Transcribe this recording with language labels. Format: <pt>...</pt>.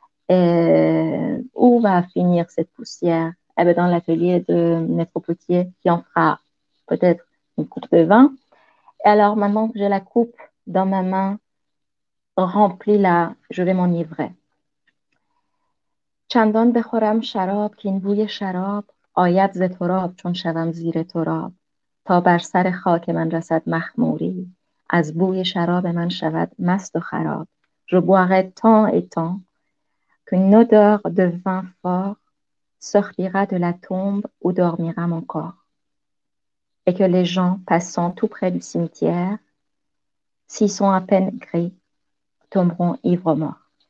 <fr>Et où va finir cette poussière? Eh bien, dans l'atelier de Maître Potier, qui en fera peut-être une coupe de vin. Et alors, maintenant que j'ai la coupe dans ma main, remplis-la, je vais m'enivrer.</fr> <fa>چندان بخورم شراب که این بوی شراب آید ز تراب چون شوم زیر تراب تا بر سر خاک من رسد مخموری از بوی شراب من شود مست و خراب.</fa> <fr>Je boirai tant et tant qu'une odeur de vin fort sortira de la tombe où dormira mon corps, et que les gens passant tout près du cimetière, s'ils sont à peine gris, tomberont ivres morts.</fr>